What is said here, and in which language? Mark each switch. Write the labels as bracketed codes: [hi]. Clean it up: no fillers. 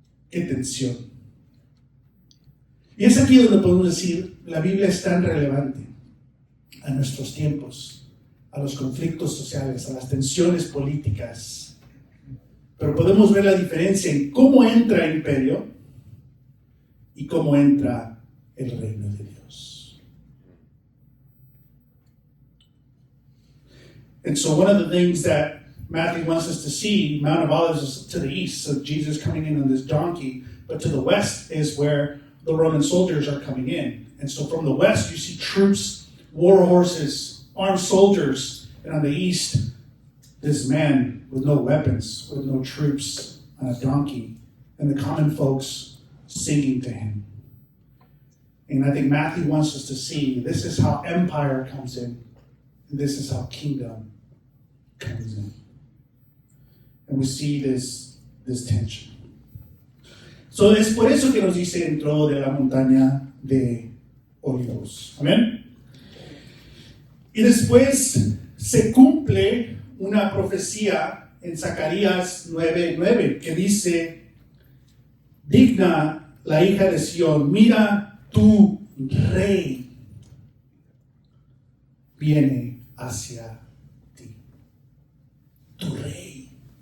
[es] ¡Qué tensión! Y es aquí donde podemos decir, la Biblia es tan relevante a nuestros tiempos, a los conflictos sociales, a las tensiones políticas. Pero podemos ver la diferencia en cómo entra el imperio y cómo entra el reino de Dios. [en] And so one of the things that Matthew wants us to see, Mount of Olives is to the east, so Jesus coming in on this donkey, but to the west is where the Roman soldiers are coming in. And so from the west you see troops, war horses, armed soldiers, and on the east, this man with no weapons, with no troops, on a donkey, and the common folks singing to him. And I think Matthew wants us to see this is how empire comes in, and this is how kingdom comes in. And we see this tension. [es] So es por eso que nos dice entró de la montaña de Olivos. Amén. Y después se cumple una profecía en Zacarías 9:9 que dice: digna la hija de Sión, mira, tu rey viene hacia ti. Tu rey.